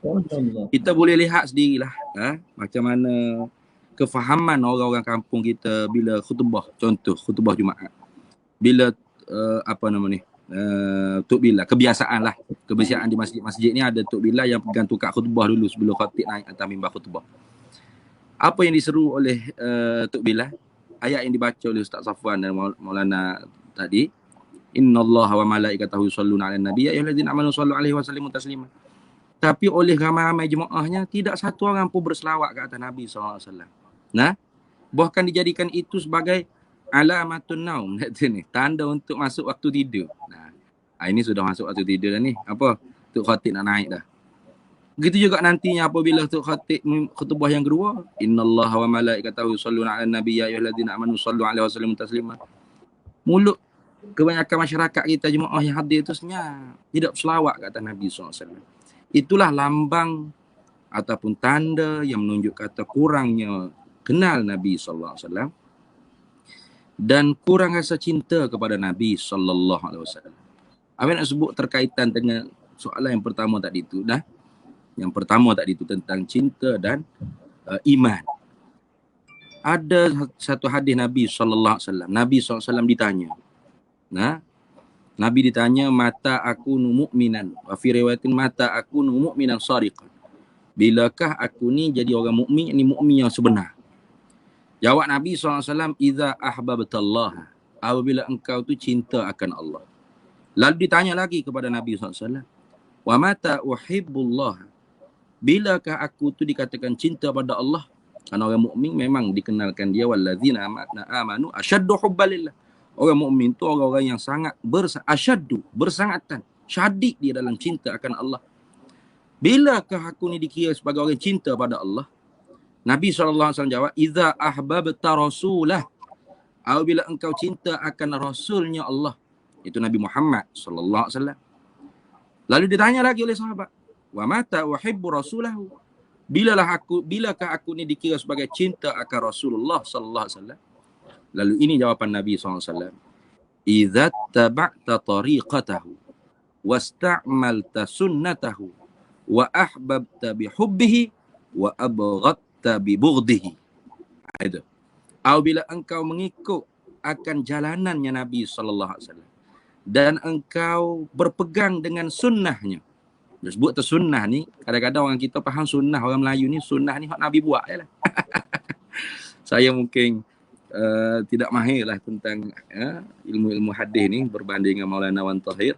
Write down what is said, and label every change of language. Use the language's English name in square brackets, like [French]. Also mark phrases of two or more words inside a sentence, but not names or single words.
[Malay] Kita boleh lihat sendirilah macam mana kefahaman orang-orang kampung kita bila khutbah, contoh khutbah Jumaat. Bila Tok Bilal, kebiasaan di masjid-masjid ni ada Tok Bilal yang pegang tukar khutbah dulu sebelum khatib naik atas mimbar khutbah. Apa yang diseru oleh Tok Bilal? Ayat yang dibaca oleh Ustaz Safwan dan Maulana tadi, [Arabic] إن الله وملائكته يصلون على النبي يا أيها الذين آمنوا صلوا عليه وسلموا تسليما. [Malay] Tapi oleh ramai-ramai jemaahnya tidak satu orang pun berselawat ke atas Nabi [Arabic] صلى الله عليه وسلم. [Malay] Bahkan dijadikan itu sebagai [Arabic] علامة النوم, [Malay] ni tanda untuk masuk waktu tidur. Ini sudah masuk waktu tidur dah ni. Apa? Tok Khatib nak naik dah. Begitu juga nantinya apabila Tok Khatib khutbah yang kedua, [Arabic] إن الله وملائكته يصلون على النبي يا أيها الذين آمنوا صلوا عليه وسلموا تسليما. [Malay] Mulut kebanyakan masyarakat kita jemaah yang hadir itu sebenarnya tidak selawat ke atas Nabi SAW. Itulah lambang ataupun tanda yang menunjuk kata kurangnya kenal Nabi SAW dan kurang rasa cinta kepada Nabi SAW. Apa nak sebut terkaitan dengan soalan yang pertama tadi itu dah. Yang pertama tadi itu tentang cinta dan iman. Ada satu hadis Nabi SAW. Nabi SAW ditanya. Nabi ditanya, [Arabic] متى أكون مؤمنا وفي رواية متى أكون مؤمنا صادقا. [Malay] Bilakah aku ni jadi orang mukmin, ini mukmin yang sebenar? Jawab Nabi SAW, [Arabic] إذا أحببت الله, [Malay] apabila engkau tu cinta akan Allah. Lalu ditanya lagi kepada Nabi SAW, [Arabic] ومتى أحب الله, [Malay] bilakah aku tu dikatakan cinta pada Allah? Karena orang mukmin memang dikenalkan dia [Arabic] والذين آمنوا أشد حبا لله. [Malay] Orang mukmin tu orang-orang yang sangat asyaddu, bersangatan, syadid dia dalam cinta akan Allah. Bilakah aku ni dikira sebagai orang cinta pada Allah? Nabi SAW jawab, [Arabic] إذا أحببت رسوله, [Malay] apabila engkau cinta akan rasulnya Allah, itu Nabi Muhammad SAW. Lalu ditanya lagi oleh sahabat, [Arabic] ومتى أحب رسوله, [Malay] bilakah aku ni dikira sebagai cinta akan Rasulullah SAW? Lalu ini jawapan Nabi SAW. [Arabic] إذا اتبعت طريقته واستعملت سنته وأحببت بحبه وأبغضت ببغضه. [Malay] Itu. Apabila engkau mengikut akan jalanannya Nabi SAW dan engkau berpegang dengan sunnahnya. Disebut tu sunnah ni, kadang-kadang orang kita faham sunnah, orang Melayu ni sunnah ni hak Nabi buat je lah. Saya mungkin tidak mahir lah tentang ilmu-ilmu hadis ni berbanding dengan Maulana Wan Tahir.